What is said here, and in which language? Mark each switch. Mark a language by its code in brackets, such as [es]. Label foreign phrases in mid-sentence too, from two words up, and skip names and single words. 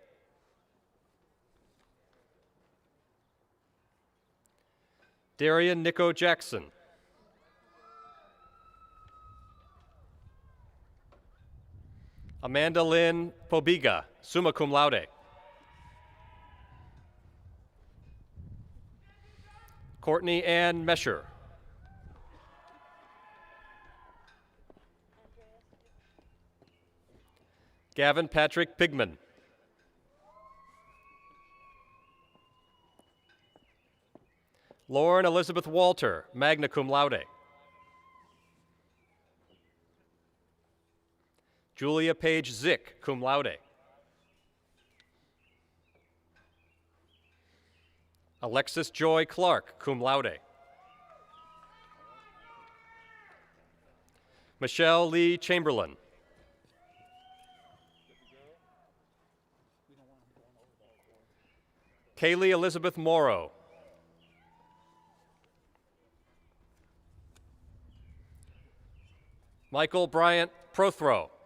[en] Darian Nico Jackson. Amanda Lynn Pobiga, [la] summa cum laude. [en] Courtney Ann Mesher. Gavin Patrick Pigman. Lauren Elizabeth Walter, [la] magna cum laude. [en] Julia Page Zick, [la] cum laude. [en] Alexis Joy Clark, [la] cum laude. [en] Michelle Lee Chamberlain. Kaylee Elizabeth Morrow. Michael Bryant Prothrow.